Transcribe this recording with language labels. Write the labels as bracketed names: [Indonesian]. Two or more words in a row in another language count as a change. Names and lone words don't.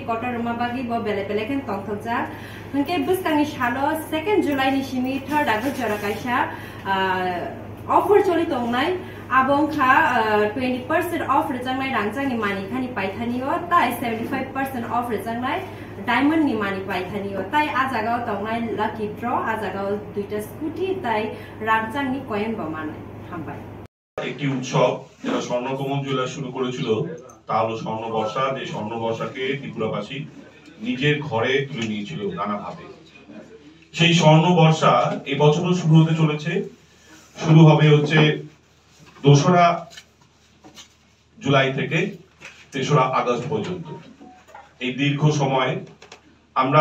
[Kok Borok] kota ruma bagi bo beleken tongthoja hangke buskangni shalo 2 July ni simi 3 August jora kaisha offer choli tongnai abongkha 20% off rejangnai rangjangni mani khani paithani o tai 75% off rejangnai diamond ni mani paithani o tai ajagao tongnai [English] lucky draw [Kok Borok] ajagao duita scooty tai rangjangni coin bamanai hambai [Bangla] একটি উৎসব যেটা স্বর্ণকমল জুয়েলার্স শুরু করেছিল তা হলো স্বর্ণবর্ষা যে স্বর্ণবর্ষাকে ত্রিপুরাবাসী নিজের ঘরে তুলে নিয়েছিল নানাভাবে সেই স্বর্ণবর্ষা এবছরও শুরু হতে চলেছে শুরু হবে হচ্ছে 2রা জুলাই থেকে 3রা আগস্ট পর্যন্ত এই দীর্ঘ সময় আমরা